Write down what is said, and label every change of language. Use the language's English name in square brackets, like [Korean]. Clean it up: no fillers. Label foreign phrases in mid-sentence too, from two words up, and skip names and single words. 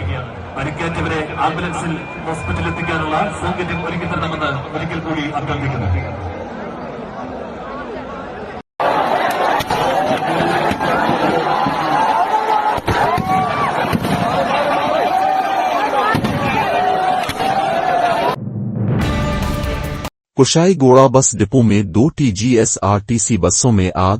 [Malayalam] പരിക്കേറ്റവരെ ആംബുലൻസിൽ ഹോസ്പിറ്റലിൽ എത്തിക്കാനുള്ള സൗകര്യം ഒരുക്കി തരണമെന്ന് ഒരിക്കൽ കൂടി അഭ്യർത്ഥിക്കുന്നു. [Hindi] कुशाईगोड़ा बस डिपो में 2 TGS RTC बसों में आग।